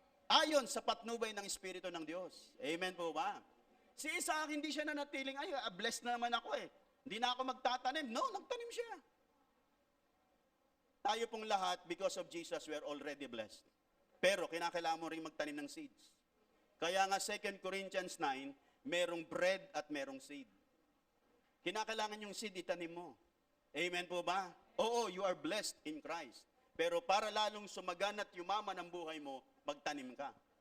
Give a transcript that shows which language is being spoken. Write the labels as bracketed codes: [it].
[tl] Ayon sa patnubay ng Espiritu ng Diyos. Amen po ba? Si Isaac, hindi siya nanatiling, ay, blessed na naman ako eh. Hindi na ako magtatanim. No, nagtanim siya. Tayo pong lahat, [en] because of Jesus, we are already blessed. [tl] Pero kinakailangan mo rin magtanim ng seeds. Kaya nga 2 Corinthians 9, merong bread at merong seed. Kinakailangan yung seed itanim mo. Amen po ba? [en] Oo, you are blessed in Christ. [tl] Pero para lalong sumagan at yumaman ang buhay mo, magtanim ka.